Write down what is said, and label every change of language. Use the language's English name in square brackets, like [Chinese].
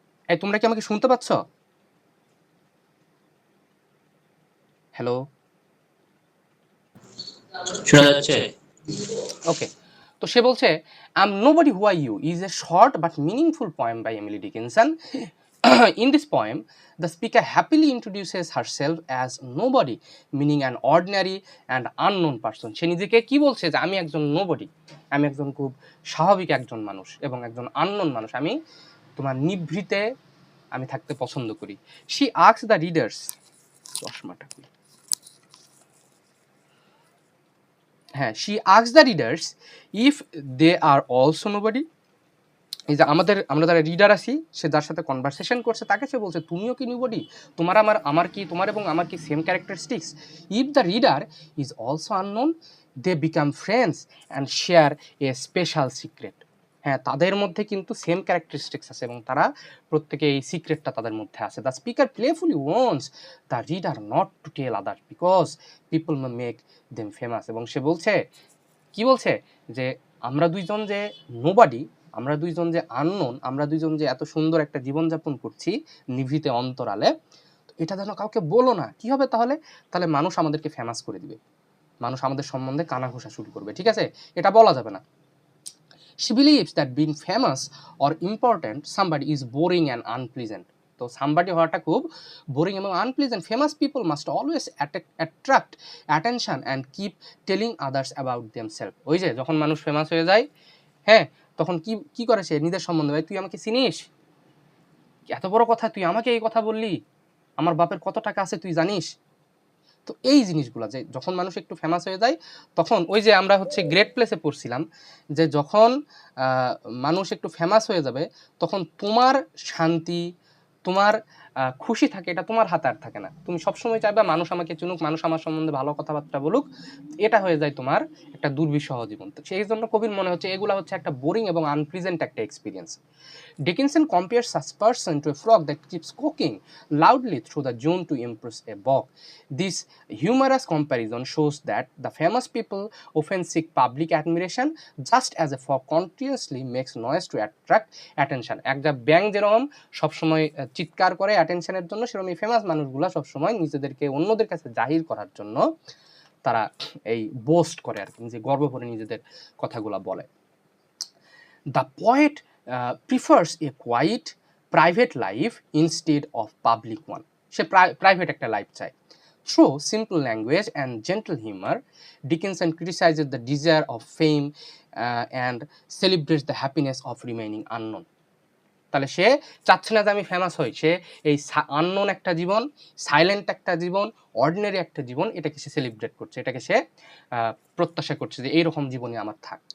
[Bangla] এই তোমরা কি আমাকে শুনতে পাচ্ছ? হ্যালো, শোনা যাচ্ছে? ওকে। তো সে বলছে [English] I am nobody who are you is a short but meaningful poem by Emily Dickinson. In this poem, the speaker happily introduces herself as nobody, meaning an ordinary and unknown person. [Bangla] সে নিজেকে কি বলছে যে আমি একজন nobody, আমি একজন খুব স্বাভাবিক একজন মানুষ এবং একজন আননোন মানুষ, আমি তোমার নিভৃতে আমি থাকতে পছন্দ করি। [English] She asks the readers, [Bangla] চশমাটা কি? [English] হ্যাঁ, she asks the readers if they are also nobody. [Bangla] এই যে আমরা যারা রিডার আছি, সে যার সাথে কনভারসেশন করছে তাকে সে বলছে তুমিও কি নিউবডি, তোমার এবং আমার কি same characteristics. [English] If the reader is also unknown they become friends and share a special secret. [Bangla] হ্যাঁ, তাদের মধ্যে কিন্তু সেম ক্যারেক্টারিস্টিক্স আছে এবং তারা প্রত্যেকে এই সিক্রেটটা তাদের মধ্যে আছে। [English] The speaker playfully wants the reader not to tell other because people may make them famous. [Bangla] এবং সে বলছে কি বলছে যে আমরা দুইজন যে নোবডি, আমরা দুইজন যে আননোন, আমরা দুইজন যে এত সুন্দর একটা জীবনযাপন করছি নিভৃতে অন্তরালে, এটা যেন কাউকে বলো না। কি হবে তাহলে? তাহলে মানুষ আমাদেরকে ফেমাস করে দিবে, মানুষ আমাদের সম্বন্ধে কানাঘোষা শুরু করবে, ঠিক আছে? এটা বলা যাবে না। [English] She believes that being famous or important somebody is boring and unpleasant. [Bangla] তো সামবাডি হওয়াটা খুব বোরিং এবং unpleasant. [English] Famous people must always attract attention and keep telling others about themselves. [Bangla] ওই যে যখন মানুষ ফেমাস হয়ে যায়, হ্যাঁ, তখন কি কি করে সে নিজের সম্বন্ধে, ভাই তুই আমাকে চিনিস, এত বড় কথা, তুই আমাকে এই কথা বললি, আমার বাপের কত টাকা আছে তুই জানিস। তো এই জিনিসগুলো যে যখন মানুষ একটু ফেমাস হয়ে যায়, তখন ওই যে আমরা হচ্ছে গ্রেট প্লেসে পড়ছিলাম যে যখন মানুষ একটু ফেমাস হয়ে যাবে, তখন তোমার শান্তি, তোমার খুশি থাকে, এটা তোমার হাতে আর থাকে না। তুমি সবসময় চাইবে মানুষ আমাকে চিনুক, মানুষ আমার সম্বন্ধে ভালো কথাবার্তা বলুক, এটা হয়ে যায় তোমার একটা দুর্বিষহ জীবন। তো সেই জন্য কবির মনে হচ্ছে এগুলা হচ্ছে একটা বোরিং এবং আনপ্লিজেন্ট একটা experience. [English] Dickinson compares such person to a frog that keeps squawking loudly through the June to impress a bog. This humorous comparison shows that the famous people often seek public admiration just as a frog continuously makes noise to attract attention. [Bangla] একটা ব্যাং যেরকম সবসময় চিৎকার করে অ্যাটেনশনের জন্য, সেরকম এই famous মানুষগুলো সবসময় নিজেদেরকে অন্যদের কাছে জাহির করার জন্য তারা এই বোস্ট করে আর কি, যে গর্ব করে নিজেদের কথাগুলো বলে। [English] The poet prefers a quiet private life instead of public one. [Bangla] Say private একটা লাইফ চায়। [English] Through simple language and gentle humor, Dickinson criticizes the desire of fame and celebrates the happiness of remaining unknown. [Bangla] তাহলে সে চাচ্ছে না যে আমি famous হই, সে এই unknown একটা জীবন, সাইলেন্ট একটা জীবন, অর্ডিনারি একটা জীবন, এটাকে সে সেলিব্রেট করছে, এটাকে সে প্রত্যাশা করছে যে এইরকম জীবনই আমার থাক।